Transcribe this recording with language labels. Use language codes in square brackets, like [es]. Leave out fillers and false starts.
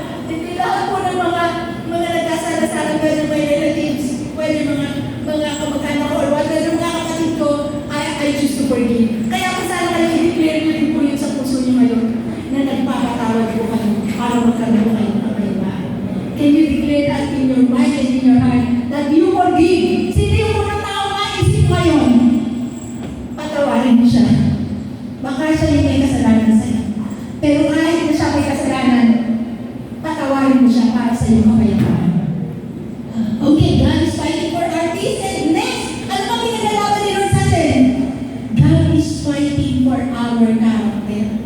[tl] Hindi lahat po ng mga nagkasara sa akin, pwede may relatives, pwede mga kamag-anak ko, or whatever mga kapatid ko, [en] I choose to forgive. [tl] Kaya kung sana kayo, i-declare nyo rin po yun sa puso nyo ngayon, na nagpapatawad po kayo para magkaroon po kayo ng kapayapaan. [en] Can you declare that in your mind and in your heart that you forgive? [tl] Sino yung unang tao na isip ngayon? Patawarin mo siya. Baka siya yung may kasalanan sa'yo. Pero kahit na siya may kasalanan, patawarin mo siya para sa iyong kapayapaan. [en] Okay, God is fighting for our peace. And next, [tl] ano pa pinagalaban ni Lord sa atin? [en] God is fighting for our character.